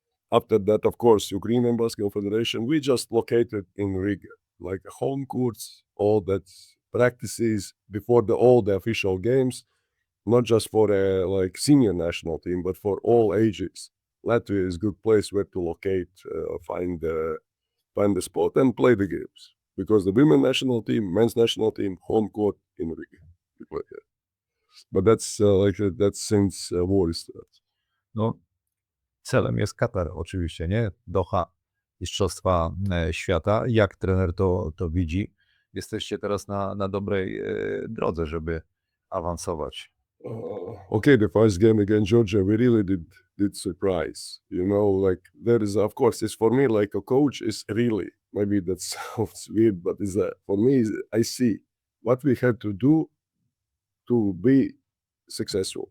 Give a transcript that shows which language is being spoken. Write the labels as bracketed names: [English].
[English] After that, of course, Ukrainian Basketball Federation, we just located in Riga, like home courts, all that practices before all the official games, not just for like senior national team, but for all ages. Latvia is a good place where to locate, find the spot and play the games. Because the women's national team, men's national team, home court in Riga. We play here. But that's that's since war starts. [Polish] No, celem jest Katar oczywiście, nie? Doha, Mistrzostwa Świata. Jak trener to widzi? Jesteście teraz na dobrej drodze, żeby awansować. [English] Okay, the first game against Georgia, we really did surprise. You know, like there is, of course, it's for me like a coach is really, maybe that sounds weird, but is for me, I see what we have to do to be successful.